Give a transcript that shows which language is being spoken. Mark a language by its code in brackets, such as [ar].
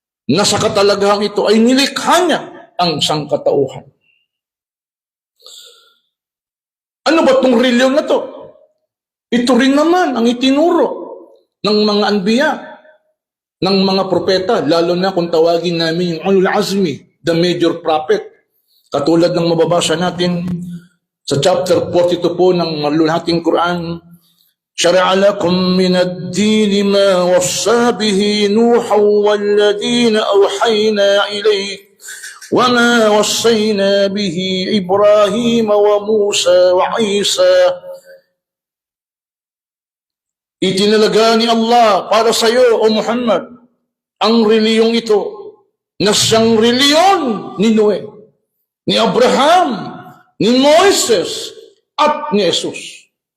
[tl] Na sa katalagahan ito ay nilikha niya ang sangkatauhan. Ano ba itong reliyon na to? Ito rin naman ang itinuro ng mga anbiya, ng mga propeta, lalo na kung tawagin namin yung Ulul Azmi, [en] the major prophet. [tl] Katulad ng mababasa natin sa chapter 42 po ng maluwalhating Quran, [ar] شرع لكم من الدين ما وصى به نوحا والذين أوحينا إليك وما وصينا به إبراهيم وموسى وعيسى. [tl] Itinalaga ni Allah para sa iyo, O Muhammad, ang reliyong ito na siyang reliyon ni Noe, ni Abraham, ni Moises, at ni Jesus.